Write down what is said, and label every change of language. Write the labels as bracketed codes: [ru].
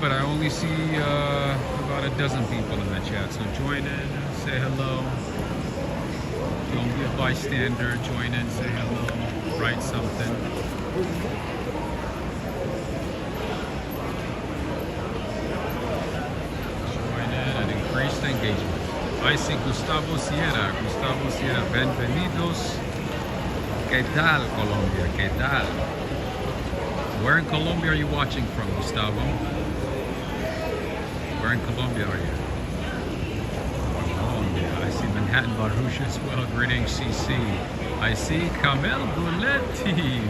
[en] But I only see about a dozen people in the chat. So join in, say hello. Don't be a bystander. Join in, say hello, write something. Join in and increase the engagement. I see Gustavo Sierra. [es] Gustavo Sierra, bienvenidos. ¿Qué tal, Colombia? ¿Qué tal? [en] Where in Colombia are you watching from, Gustavo? Where in Colombia are you? Colombia. I see Manhattan Baruch as well. Greetings, CC. I see Kamel Bouletti.